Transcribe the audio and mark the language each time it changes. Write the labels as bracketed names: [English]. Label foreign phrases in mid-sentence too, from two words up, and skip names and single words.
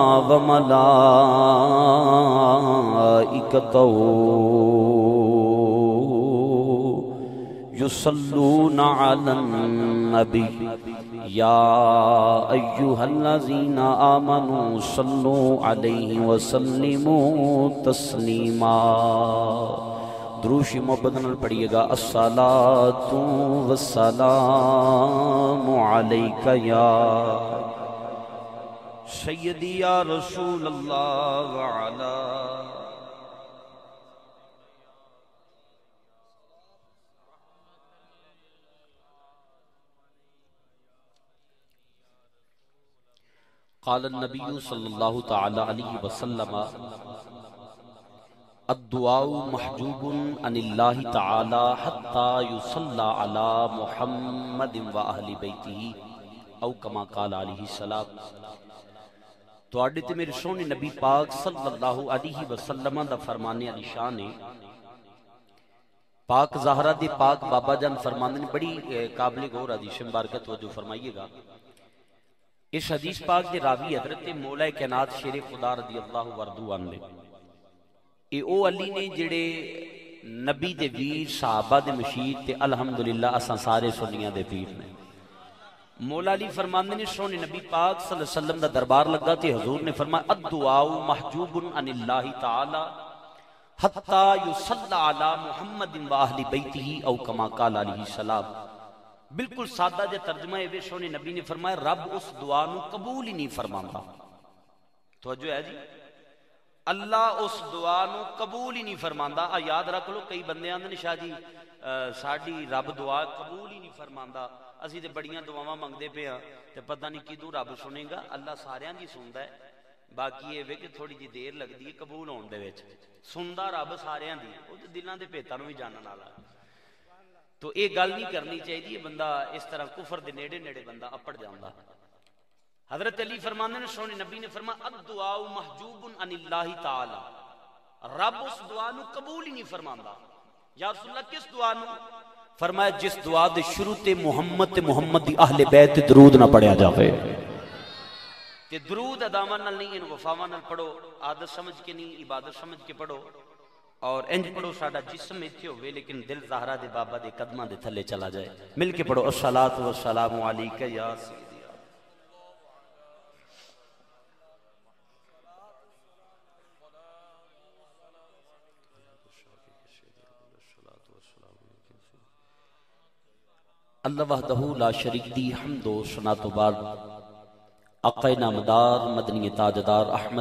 [Arabic] وملائكته يصلون على النبي يا أيها الذين آمنوا صلوا عليه وسلموا تسليما [Punjabi] دروش محبت نال پڑھیے گا [Arabic] الصلاة والسلام عليك يا سیدی یا رسول اللہ وعلا قال النبی صلی اللہ تعالی علیہ وسلم الدعاء محجوب عن اللہ تعالی حتی یصلی علی محمد و اہل بیتہ او کما قال علیہ السلام [Punjabi] تو آڈے تے میرے سونے نبی پاک [Arabic] صلی اللہ علیہ وسلم [Punjabi] دا فرمانے علی شان ہے پاک زہرہ دے پاک بابا جان فرمانے نے بڑی قابل غور حدیث مبارکت توجہ فرمائیے گا اس حدیث پاک دے راوی حضرت مولا کائنات شیر خدا [Arabic] رضی اللہ وردو عنہ [Punjabi] اے او علی نے جڑے نبی دے ویر صحابہ دے مشیر تے الحمدللہ اساں سارے سنیاں دے پیر نے مولا علی فرماندے نے سونے نبی پاک [Arabic] صلی اللہ علیہ وسلم [Punjabi] دا دربار لگا تے حضور نے فرمایا [Arabic] الدعاء محجوب عن اللہ تعالی حتی یصلی علی محمد و اہل بیتہ او کما قال علیہ السلام [Punjabi] بالکل سادہ جے ترجمہ ہے سونے نبی نے فرمایا رب اس دعا نو قبول ہی نہیں فرماندا توجہ ہے جی اللہ اس دعا نو قبول ہی نہیں فرماندا یاد رکھ لو کئی بندے آندے شاہ جی ساڈی رب دعا قبول ہی نہیں فرماندا اسی تے بڑیاں دعاواں منگدے پے ہاں تے پتہ نہیں کدوں رب سنے گا اللہ ساریاں دی سندا ہے باقی یہ وے کہ تھوڑی جی دیر لگدی ہے قبول ہون دے وچ سندا رب ساریاں دی او تے دلاں دے بھیتاں نوں وی جانن والا تو یہ گل نہیں کرنی چاہیے بندہ اس طرح کفر دے نیڑے نیڑے بندہ اپڑ جاندا حضرت علی فرماندے نے سونے نبی نے فرمایا [Arabic] الدعاء محجوب عن اللہ تعالی [Punjabi] رب اس دعا نو قبول ہی نہیں فرماندا [Arabic] یا رسول اللہ [Punjabi] کس دعا نو فرمایا جس دعا دے شروع تے محمد دی اہل بیت درود نہ پڑھیا جاوے تے درود اداواں نال نہیں ان وفاواں نال پڑھو عادت سمجھ کے نہیں عبادت سمجھ کے پڑھو اور انج پڑھو ساڈا جسم ایتھے ہوئے لیکن دل زہرا دے بابا دے قدماں دے تھلے چلا جائے مل کے پڑھو [Arabic] الصلاۃ والسلام علیک یا سیدی اللہ وحدہ لا شریک [Punjabi] دی حمد و ثنا تو بعد آقا نامدار مدنی تاجدار احمد